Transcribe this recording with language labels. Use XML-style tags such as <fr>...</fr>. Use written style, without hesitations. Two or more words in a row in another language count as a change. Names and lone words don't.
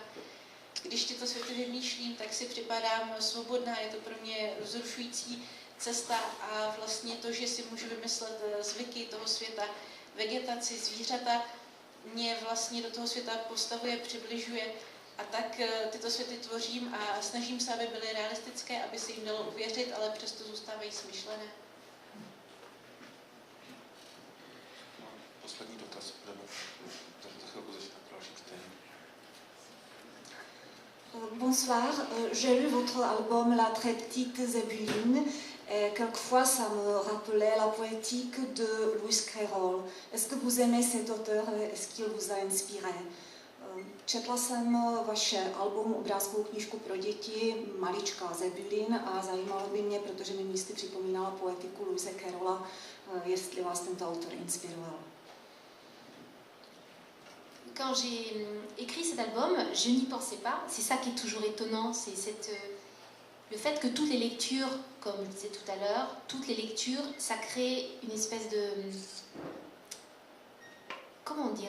<cs>Když tyto světy vymýšlím, tak si připadám svobodná, je to pro mě vzrušující cesta a vlastně to, že si můžu vymyslet zvyky toho světa, vegetaci, zvířata, mě vlastně do toho světa postavuje, přibližuje a tak tyto světy tvořím a snažím se, aby byly realistické, aby se jim dalo uvěřit, ale přesto zůstávají smyšlené. Poslední dotaz, za chvilku začíná další čtení.</cs> <fr>Bonsoir, j'ai lu votre album La très petite Zébuline et quelquefois ça me rappelait la poétique de Lewis Carroll. Est-ce que vous aimez cet auteur et est-ce qu'il vous a inspiré?</fr> <cs>Četla jsem vaše album, obrázkovou knížku pro děti, Maličká Zebulin a zajímalo by mě, protože mi místy připomínala poetiku Lewise Carrolla, jestli vás tento autor inspiroval.</cs> <fr>Quand j'ai écrit cet album, je n'y pensais pas. C'est ça qui est toujours étonnant, c'est le fait que toutes les lectures, comme je disais tout à l'heure, toutes les lectures, ça crée une espèce de... Comment dire?</fr>